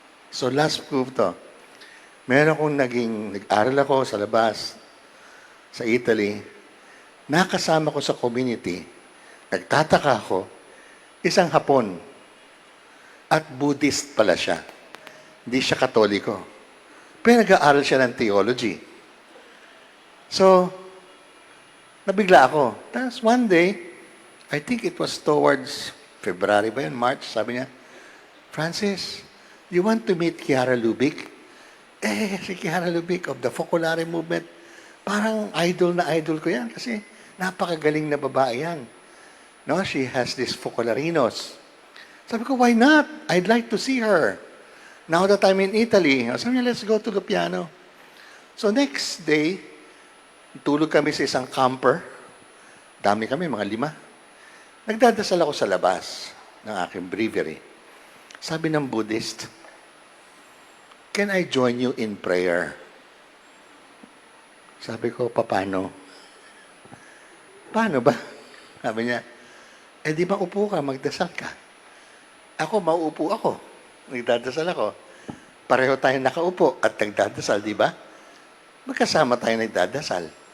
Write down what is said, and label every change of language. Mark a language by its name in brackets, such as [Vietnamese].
[Filipino] So last proof to. Meron akong nag-aral ako sa labas, sa Italy. Nakasama ko sa community. Nagtataka ako, isang Hapon. At Buddhist pala siya. Hindi siya Katoliko. Pero nag-aaral siya ng theology. So, nabigla ako. [English] Tapos one day, I think it was towards February ba yun, March, [Filipino] sabi niya, [English] Francis, you want to meet Chiara Lubick? [Filipino] Si Chiara Lubick of the Focolare movement, parang idol na idol ko yan kasi napakagaling na babae yan. [English] No, she has this Focolarinos. [Filipino] Sabi ko, [English] why not? I'd like to see her. Now that I'm in Italy, [Filipino] sabi niya, [English] let's go to the piano. [Filipino] So next day, tulog kami sa isang camper. Dami kami, mga 5. Nagdadasal ako sa labas ng aking breviary. Sabi ng Buddhist, [English] can I join you in prayer? [Filipino] Sabi ko, paano? Paano ba? Sabi niya, di ba upo ka, magdasal ka? Ako, mauupo ako. Nagdadasal ako. Pareho tayong nakaupo at nagdadasal, di ba? Magkasama tayo nagdadasal.